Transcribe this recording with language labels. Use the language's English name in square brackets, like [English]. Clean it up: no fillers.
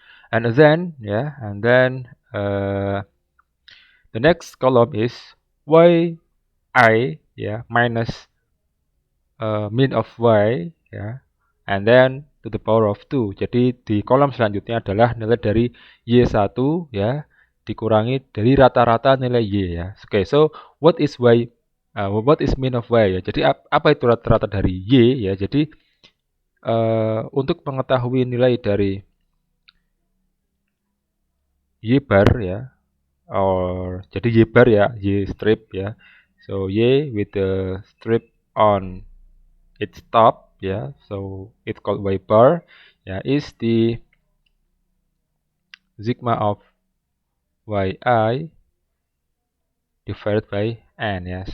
[English] And then the next column is yi ya minus mean of y ya, and then to the power of 2. [Indonesian] Jadi di kolom selanjutnya adalah nilai dari y1 ya dikurangi dari rata-rata nilai y ya. [English] Oke, so what is mean of y ya. [Indonesian] Jadi apa itu rata-rata dari y ya. Jadi untuk mengetahui nilai dari y bar ya, jadi y bar ya, y strip ya. [English] So y with the strip on its top ya, so it's called y bar ya, is the sigma of yi divided by n ya.